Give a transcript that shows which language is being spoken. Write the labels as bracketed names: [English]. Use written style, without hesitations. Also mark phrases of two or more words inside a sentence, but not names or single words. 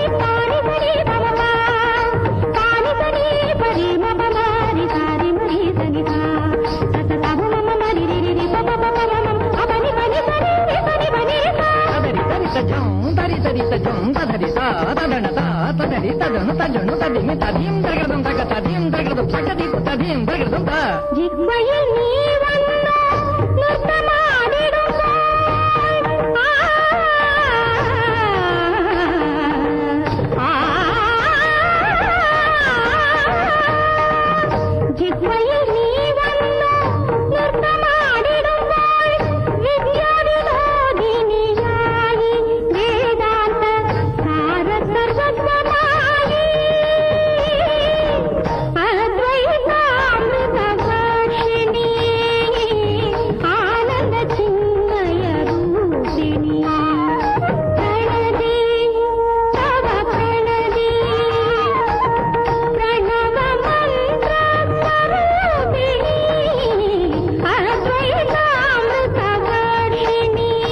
[Malayalam] పాని సరి బమ పాని సరి పరి మ బమారి సారి మరి సని సా తత తమ మమ మరి రి రి పప పప మమ అపని పని సరి పని పని సా తదరి తరితజం తరితరితజం తదరి తా తదన తా తదరి తదను తజను తదిమి తదీం తగిరదం తగ తదీం తగిరదం తగది తదీం తగిరదం తా జిహ్వയിൽ നീ വന്നു നൃത്തമാടിടുമ്പോൾ ജിഹ്വയിൽ നീ വന്നു നൃത്തമാടിടുമ്പോൾ വിദ്യാവിനോദിനിയായി വേദാന്ത സാര സർവസ്വമായി [Sanskrit] అద్వైతామృత వర్షిణి ఆనంద చిన్మయ రూపిణి ప్రణది తవ ప్రణది ప్రణవ మంత్ర స్వరూపిణి అద్వైతామృత వర్షిణి